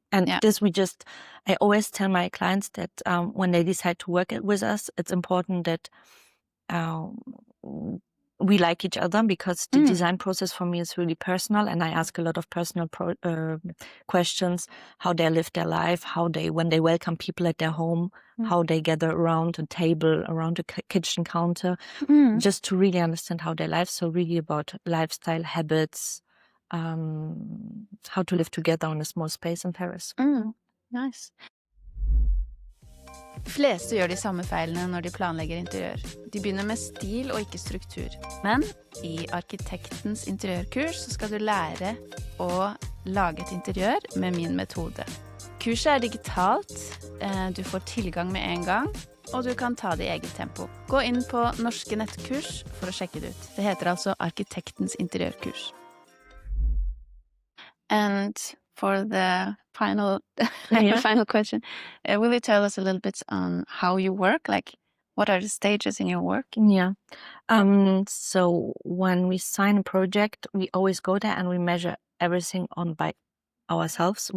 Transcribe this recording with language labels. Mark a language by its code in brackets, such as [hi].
[en] And this I always tell my clients that when they decide to work with us, it's important that we like each other, because the design process for me is really personal, and I ask a lot of personal questions, how they live their life, when they welcome people at their home, how they gather around a table, around a kitchen counter, just to really understand how their life. So really about lifestyle, habits, how to live together in a small space in Paris. Nice. [no] Fleste gjør de samme feilene når de planlegger interiør. De begynner med stil og ikke struktur. Men i arkitektens interiørkurs så skal du lære å lage et interiør med min metode. Kurset er digitalt, du får tilgang med en gang, og du kan ta det i eget tempo. Gå inn på norske nettkurs for å sjekke det ut. Det heter altså arkitektens interiørkurs. [en] And for the final question, will you tell us a little bit on how you work? Like, what are the stages in your work? Yeah. So when we sign a project, we always go there and we measure everything by ourselves.